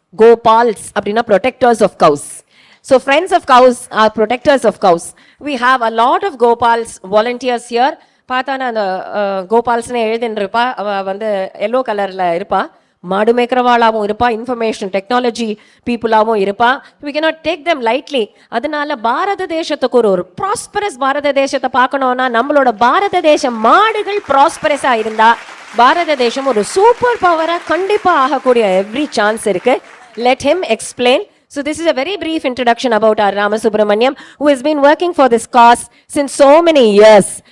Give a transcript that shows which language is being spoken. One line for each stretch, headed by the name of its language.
English: கோபால்ஸ் அப்படின்னா protectors of cows. So friends of cows are protectors of cows. We have a lot of Gopals volunteers here.
Tamil: பார்த்தானா அந்த கோபால்ஸ்னு எழுதின்றிருப்பா, அவள் வந்து yellow கலரில் இருப்பா. மாடு மேய்க்கிறவாளாகவும் இருப்பா,
English: information technology பீப்புளாகவும்
Tamil: இருப்பா.
English: we cannot take them lightly.
Tamil: அதனால பாரத தேசத்துக்கு ஒரு ப்ராஸ்பரஸ் பாரத தேசத்தை பார்க்கணும்னா நம்மளோட பாரத தேசம் மாடுகள் ப்ராஸ்பரஸாக இருந்தா பாரத தேசம் ஒரு சூப்பர் பவராக கண்டிப்பாக ஆகக்கூடிய
English: every chance
Tamil: இருக்கு.
English: Let him explain. So this is a very brief introduction about our Ramasubramaniam, who has been working for this cause since so many years.